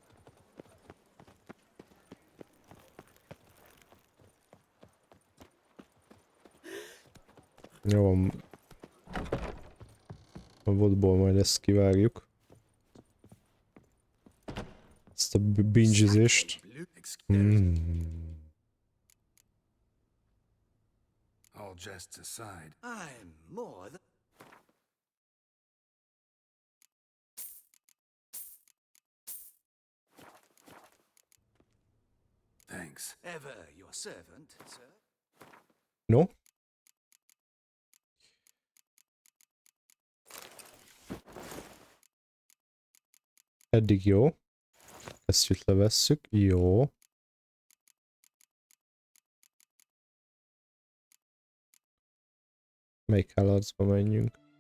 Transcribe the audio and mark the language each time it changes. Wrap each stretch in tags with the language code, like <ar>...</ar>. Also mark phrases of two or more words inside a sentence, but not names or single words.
<hu>Jó. A vodból majd ezt kivágjuk. Ezt a binge-zést.</hu> <en>All jests aside. I'm more than. Thanks. Ever your servant, sir. No?</en> <hu>Eddig jó. Ezt levesszük. Jó. Melyik állatba menjünk?</hu>